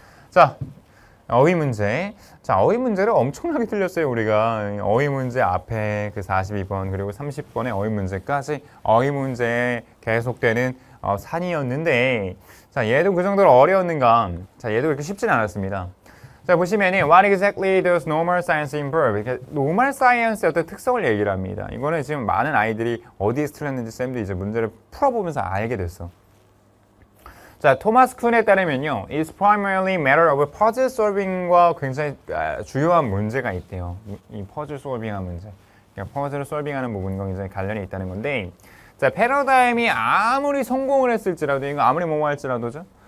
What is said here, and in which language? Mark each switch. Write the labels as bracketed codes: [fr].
[ko] 자, 어휘 문제. 자, 어휘 문제를 엄청나게 틀렸어요, 우리가. 어휘 문제 앞에 그 42번 그리고 30번의 어휘 문제까지 어휘 문제에 계속되는 산이었는데, 자, 얘도 그 정도로 어려웠는가? 자, 얘도 그렇게 쉽진 않았습니다. [en] 자, 보시면은 What exactly does normal science improve? [ko] 이렇게 normal science의 어떤 특성을 얘기를 합니다. 이거는 지금 많은 아이들이 어디에서 틀렸는지 쌤도 이제 문제를 풀어보면서 알게 됐어. 자, 토마스 쿤에 따르면요, [en] is primarily matter of puzzle solving [ko] 과 굉장히 주요한 문제가 있대요. 이 퍼즐 솔빙한 문제. 그러니까 퍼즐을 솔빙하는 부분과 굉장히 관련이 있다는 건데, 자, 패러다임이 아무리 성공을 했을지라도, 이거 아무리 뭐뭐 할지라도죠.